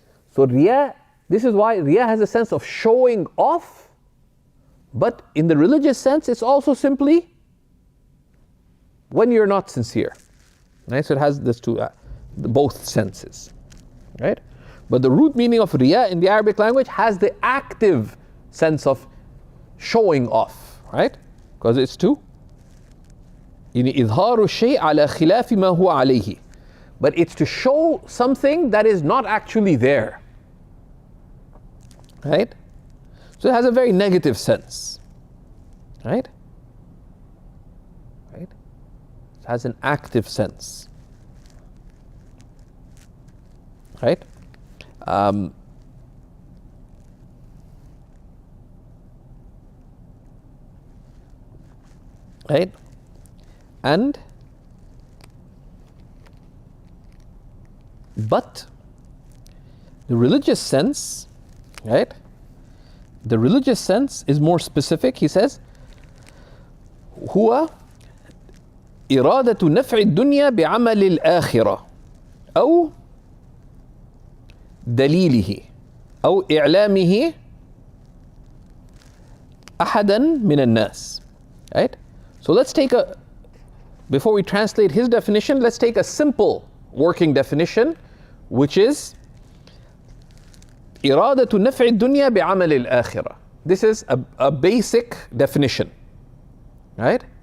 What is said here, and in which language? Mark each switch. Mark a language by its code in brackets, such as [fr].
[en] So Riya, this is why Riya has a sense of showing off, but in the religious sense, it's also simply when you're not sincere. Right? So it has this both senses. Right? But the root meaning of Riya in the Arabic language has the active sense of showing off. Right? Because it's to [ar] إظهار الشيء على خلاف ما هو عليه. [en] But it's to show something that is not actually there. Right? So it has a very negative sense. Right? Right? It has an active sense. Right? Right? But the religious sense, right? The religious sense is more specific. He says, [ar] هو إرادة نفع الدنيا بعمل الآخرة أو دليله أو إعلامه أحدا من الناس. [en] Right? So let's take before we translate his definition, let's take a simple working definition, which is [ar] إرادة نفع الدنيا بعمل الآخرة. [en] This is a basic definition, right?